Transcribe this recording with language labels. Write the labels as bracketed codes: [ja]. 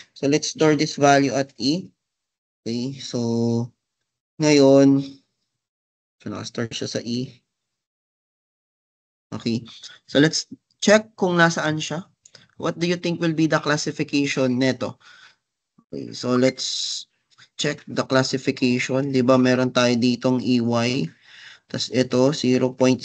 [en] So let's store this value at E. [tl] Okay, so ngayon, so naka-store siya sa E. [en] Okay, so let's check [tl] kung nasaan siya. [en] What do you think will be the classification neto? Okay, so let's check the classification. [tl] Di ba meron tayo ditong EY, tas ito 0.005.